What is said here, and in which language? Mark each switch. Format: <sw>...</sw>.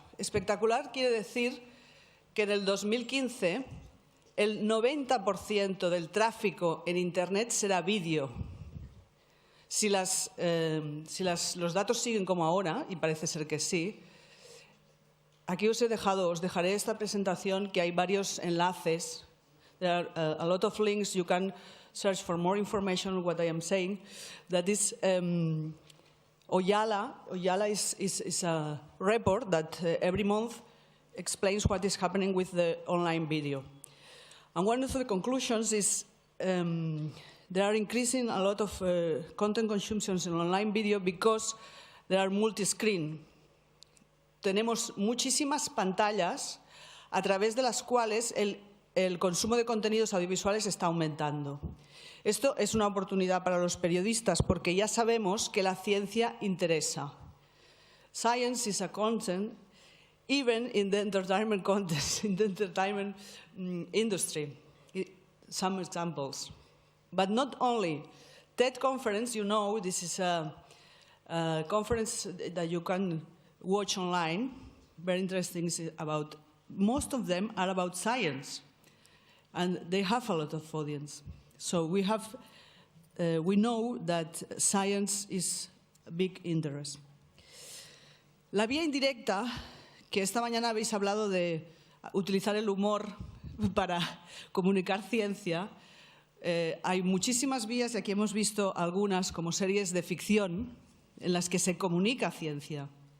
<es>Espectacular quiere decir que en el 2015 el 90% del tráfico en Internet será vídeo. Si los datos siguen como ahora, y parece ser que sí, aquí os dejaré esta presentación que hay varios enlaces.</es> <en>There are a lot of links. You can search for more information on what I am saying. That is Oyala. Oyala is a report that every month explains what is happening with the online video. And one of the conclusions is there are increasing a lot of content consumptions in online video because there are multi-screen.</en> <es>Tenemos muchísimas pantallas a través de las cuales el consumo de contenidos audiovisuales está aumentando. Esto es una oportunidad para los periodistas porque ya sabemos que la ciencia interesa.</es> <en>Science is a content even in the entertainment context, in the entertainment industry. Some examples. But not only. TED Conference, you know, this is a conference that you can watch online. Very interesting. Most of them are about science. And they have a lot of audience. So we know that science is a big interest.</en> <es>La vía indirecta, que esta mañana habéis hablado de utilizar el humor para comunicar ciencia, hay muchísimas vías y aquí hemos visto algunas como series de ficción en las que se comunica ciencia.</es>